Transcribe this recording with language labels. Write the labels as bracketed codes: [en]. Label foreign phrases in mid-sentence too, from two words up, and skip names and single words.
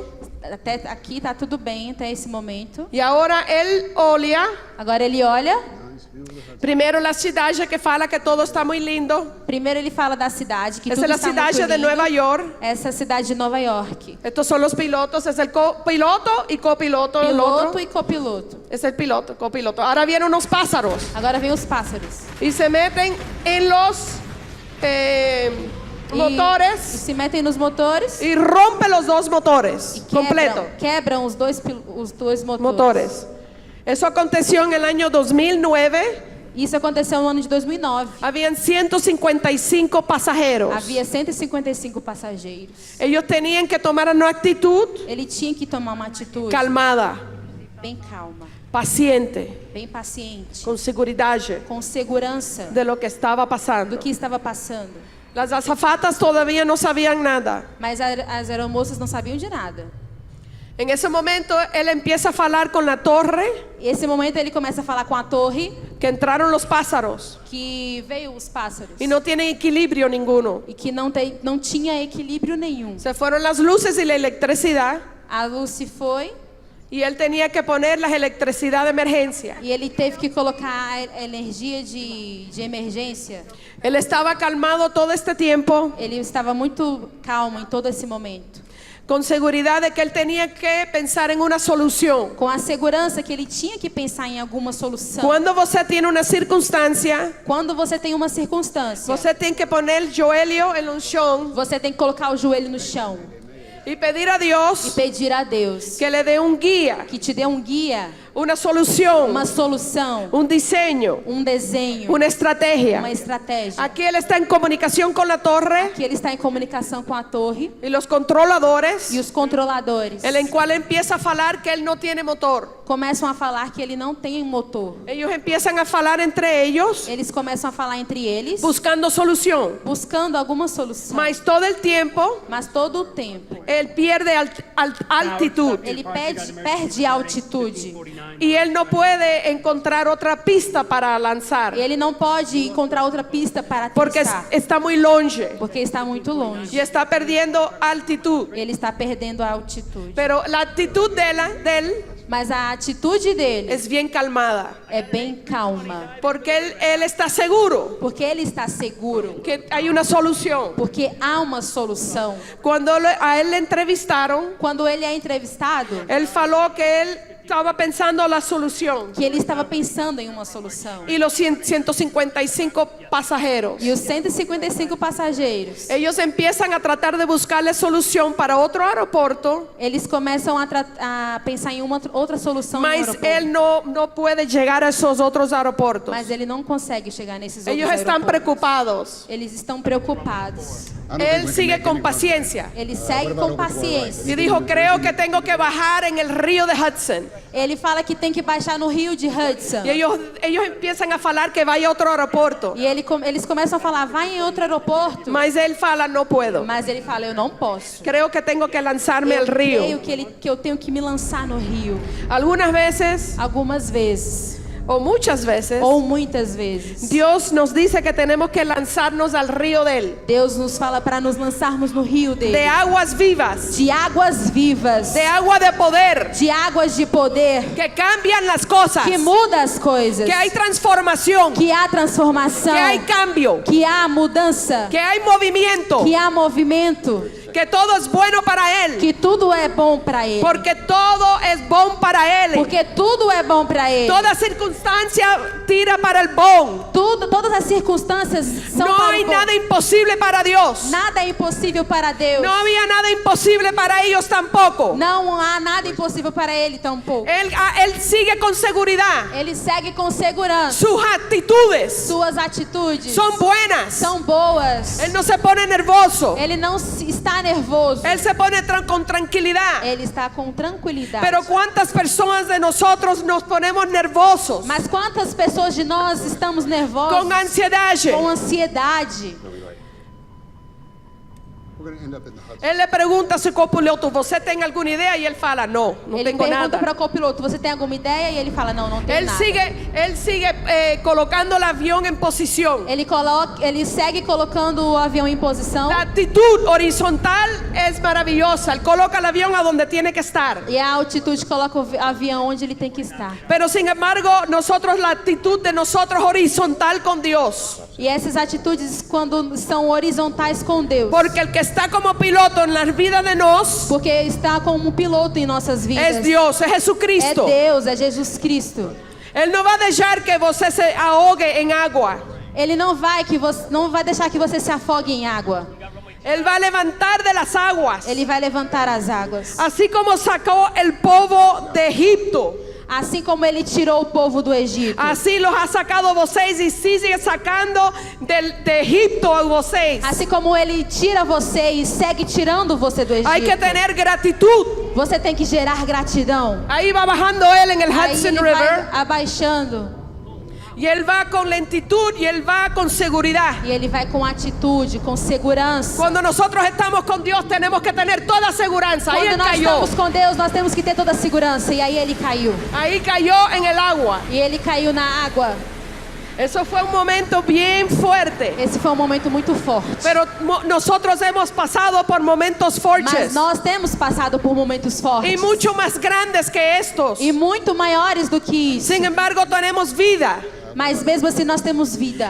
[pt] Até aqui está tudo bem até esse momento. [es] Y ahora él olha. [pt] Agora ele olha. [es] Primero la ciudad que fala que todo está muy lindo. [pt] Primeiro ele fala da cidade, que [es] Esa [pt] tudo [es] es la [pt] está muito [es] ciudad de [pt] lindo. [es] Nueva York. [pt] Essa é a cidade de Nova York. [es] Estos son los pilotos. Es el piloto y copiloto. El otro [pt] Piloto e copiloto. [es] es el piloto, copiloto. Ahora vienen unos pájaros [pt] Agora vem os pássaros. [es] y se meten en los [pt] E [es] motores [pt] se metem nos motores [es] y rompen los dos motores [pt] e [es] completo. [pt] quebram os dois motores. [es] Motores. Eso aconteció en el año 2009. [pt] Isso aconteceu no ano de 2009. [es] Habían 155 pasajeros. [pt] Havia 155 passageiros. [es] Ellos tenían que tomar una actitud [pt] Ele tinha que tomar uma atitude [es] calmada, [pt] bem calma, [es] paciente, [pt] bem paciente, [es] con seguridad [pt] com segurança [es] de lo que estaba pasando. [pt] do que estava passando. [es] Las azafatas todavía no sabían nada. [pt] Mas as aeromoças não sabiam de nada. [es] En ese momento él empieza a hablar con la torre, [pt] E esse momento ele começa a falar com a torre, [es] que entraron los pájaros [pt] que veio os pássaros [es] y no tienen equilibrio ninguno. [pt] e que não tinha equilíbrio nenhum. [es] Se fueron las luces y la electricidad [pt] A luz se foi [es] y él tenía que poner la electricidad de emergencia. [pt] e ele teve que colocar a energia de emergência. [es] Él estaba calmado todo este tiempo, [pt] Ele estava muito calmo em todo esse momento, [es] con seguridad de que él tenía que pensar en una solución. [pt] com a segurança que ele tinha que pensar em alguma solução. [es] Cuando você tiene una circunstancia, [pt] Quando você tem uma circunstância, você tem que [es] poner el joelho en un chão [pt] você tem que colocar o joelho no chão [es] y pedir a [pt] e [es] Dios [pt] pedir a Deus [es] que le dé un guía, [pt] que te dê um guia, [es] una solución, [pt] uma solução, [es] un diseño, [pt] um desenho, [es] una estrategia. [pt] uma estratégia. [es] Aquí él está en comunicación con la torre [pt] Que ele está em comunicação com a torre [es] y los controladores, [pt] e os controladores [es] en el cual empieza a falar que él no tiene motor. [pt] começam a falar que ele não tem motor. [es] Ellos empiezan a falar entre ellos, [pt] Eles começam a falar entre eles, [es] buscando solución. [pt] buscando alguma solução. [es] Mas todo el tiempo, [pt] Mas todo o tempo [es] él pierde altitud [pt] ele perde altitude. [es] y él no puede encontrar otra pista para lanzar [pt] Ele não pode encontrar outra pista para [es] porque [pt] testar, [es] está muy longe [pt] porque está muito longe. [es] y está perdiendo altitud. [pt] Ele está perdendo a altitude. [es] Pero la actitud de él [pt] Mas a atitude dele [es] es bien calmada [pt] é bem calma, [es] porque él está seguro [pt] porque ele está seguro, [es] que hay una solución. [pt] porque há uma solução. [es] Cuando a él le entrevistaron, [pt] Quando ele é entrevistado, [es] él faló que él estaba pensando la solución [pt] que ele estava pensando em uma solução. [es] y los 155 pasajeros. [pt] E os 155 passageiros, [es] Ellos empiezan a tratar de buscarle solución para otro aeropuerto, [pt] eles começam a pensar em uma outra solução no [es] mas [pt] aeroporto. [es] él no puede llegar a esos otros aeropuertos. [pt] Mas ele não consegue chegar nesses outros [es] Ellos están [pt] aeroportos. [es] preocupados. [pt] Eles estão preocupados. [es] Él sigue con paciencia [pt] Ele segue com paciência. [es] y dijo, creo que tengo que bajar en el río de Hudson. [pt] Ele fala que tem que baixar no rio de Hudson. [es] Y ellos empiezan a falar que vaya a otro aeropuerto, [pt] E eles começam a falar, vai em outro aeroporto. [es] mas él fala, no puedo. [pt] Mas ele fala, eu não posso. [es] Creo que tengo que lanzarme [pt] Eu [es] al río. [pt] creio que eu tenho que me lançar no rio. [es] Algunas veces, [pt] Algumas vezes, [es] o muchas veces, [pt] ou muitas vezes, [es] Dios nos dice que tenemos que lanzarnos al río de él, [pt] Deus nos fala para nos lançarmos no rio dele. [es] de aguas vivas, [pt] De águas vivas, [es] de agua de poder, [pt] de águas de poder, [es] que cambian las cosas, [pt] que muda as coisas, [es] que hay transformación, [pt] que há transformação, [es] que hay cambio, [pt] que há mudança, [es] que hay movimiento, [pt] que há movimento, [es] que todo es bueno para él, [pt] que tudo é bom para ele. [es] porque todo es bom para él. [pt] Porque tudo é bom para ele. [es] Toda circunstancia tira para el bon. [pt] Todas as circunstâncias são [es] No [pt] para [es] hay [pt] o bom. [es] nada imposible para Dios. [pt] Nada é impossível para Deus. [es] No había nada imposible para ellos tampoco. [pt] Não há nada impossível para ele tampouco. [es] Él sigue con seguridad. [pt] Ele segue com segurança. [es] Sus actitudes [pt] Suas atitudes [es] son buenas. [pt] são boas. [es] Él no se pone nervioso. [pt] Ele não está nervoso. [es] Él se pone con tranquilidad. [pt] Ele está com tranquilidade. [es] Pero cuántas personas de nosotros nos ponemos nerviosos, [pt] Mas quantas pessoas de nós estamos nervosas, [es] con ansiedad. [pt] com ansiedade? [en] We're going to end up in the Hudson. [es] Él le pregunta a su copiloto, [pt] ¿você tem [es] alguna idea? Y él fala, no [pt] Ele [es] tengo [pt] pergunta [es] nada. [pt] para o copiloto, você tem alguma ideia? E ele fala, não tem [es] Él [pt] nada. [es] sigue colocando el avión en posición. [pt] Ele segue colocando o avião em posição. [es] La actitud horizontal es maravillosa. Él coloca el avión a donde tiene que estar. [pt] E a altitude coloca o avião onde ele tem que estar. [es] Pero sin embargo, la actitud de nosotros horizontal con Dios. [pt] E essas atitudes quando são horizontais com Deus. [es] Porque el que está como piloto en la vida de nos [pt] Porque está como um piloto em nossas vidas. [es] es Dios, es [pt] É [es] Jesucristo. [pt] Deus, é Jesus Cristo. [es] Él no va a dejar que você se ahogue en agua. [pt] Ele não vai deixar que você se afogue em água. [es] Él va a levantar de las aguas. [pt] Ele vai levantar as águas. [es] Así como sacó el povo de Egipto. [pt] Assim como ele tirou o povo do Egito. [es] Así los ha sacado vocês y sigue sacando de Egipto a vocês. [pt] Assim como ele tira você e segue tirando você do Egito. [es] Hay que tener gratitud. [pt] Você tem que gerar gratidão. [es] Ahí va bajando él en el [pt] Aí [es] Hudson [pt] ele [es] River. [pt] vai abaixando. [es] Y él va con lentitud y él va con seguridad. [pt] E ele vai com atitude, com segurança. [es] Cuando nosotros estamos con Dios tenemos que tener toda seguridad. Ahí [pt] Quando [es] él [pt] nós [es] cayó. [pt] estamos com Deus, nós temos que ter toda a segurança. E aí ele caiu. [es] Ahí cayó en el agua. [pt] E ele caiu na água. [es] Eso fue un momento bien fuerte. [pt] Esse foi um momento muito forte. [es] Pero nosotros hemos pasado por momentos [pt] Mas [es] fuertes. [pt] nós temos passado por momentos fortes. [es] Y mucho más grandes que estos. [pt] E muito maiores do que isso. [es] Sin embargo, tenemos vida. [pt] Mas mesmo assim nós temos vida.